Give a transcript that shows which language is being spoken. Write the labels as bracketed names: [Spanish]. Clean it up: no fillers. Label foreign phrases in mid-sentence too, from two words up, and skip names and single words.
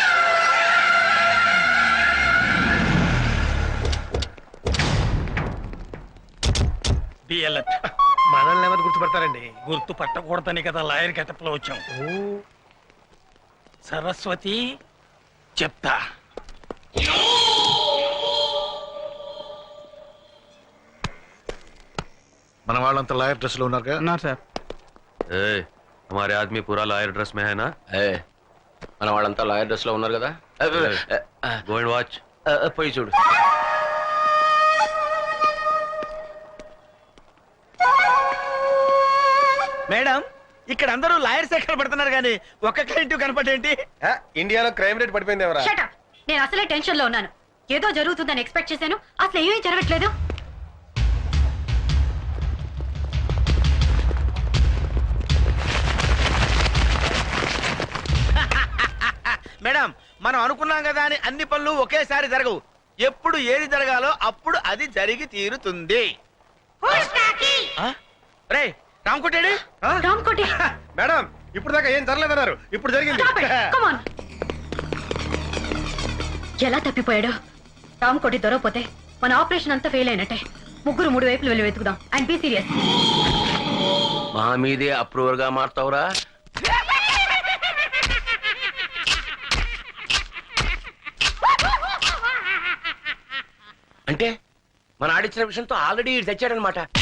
[Telugu] మనల్ని ఎవరు గుర్తుపడతారండి? గుర్తు పట్టకూడదని కదా [English] lawyer getup [Telugu] లో వచ్చాం. సరస్వతి చెప్తా. మన వాళ్ళంతా [English] lawyer dress [Telugu] లో ఉన్నారుగా? సార్. [Hindi] हमारे आदमी पूरा [English] lawyer dress [Hindi] में है ना? [Telugu] మన వాళ్ళంతా [English] lawyer dress [Telugu] లో ఉన్నారు కదా. [English] go and watch. [Telugu] పోయి చూడు. మేడం, ఇక్కడ అందరూ లాయర్స్ ఎక్కడ పడుతున్నారు కానీ ఒక్క క్లయింట్ కనపడేంటి? ఇండియాలో [English] crime rate [Telugu] పడిపోయింది ఎవరా? [English] Shut up. [Telugu] నేను అసలే టెన్షన్ లో ఉన్నాను. ఏదో జరుగుతుందని ఎక్స్పెక్ట్ చేశాను, అసలు ఏమీ జరగట్లేదు. మేడం, మనం అనుకున్నాం కదా అని అన్ని పనులు ఒకేసారి జరగవు. ఎప్పుడు ఏది జరగాలో అప్పుడు అది జరిగి తీరుతుంది. రే రామకోటేడి? రామ్కోటి, మేడం ఇప్పుడు దాకా ఏం జరగలేదన్నారు, ఇప్పుడు జరిగింది. [English] stop it. Come on. [Telugu] ఎలా తప్పిపోయాడు? రామ్కోటి దొరకపోతే మన ఆపరేషన్ అంతా ఫెయిల్ అయినట్టే. ముగ్గురు 3 వైపులు వెళ్ళి వెతుకుదాం. [English] and be serious. [Telugu] మా మీదే అప్రూవర్ గా మారుతావురా? అంటే మన ఆడిచ్చిన విషయంతో ఆల్రెడీ తెచ్చాడనమాట.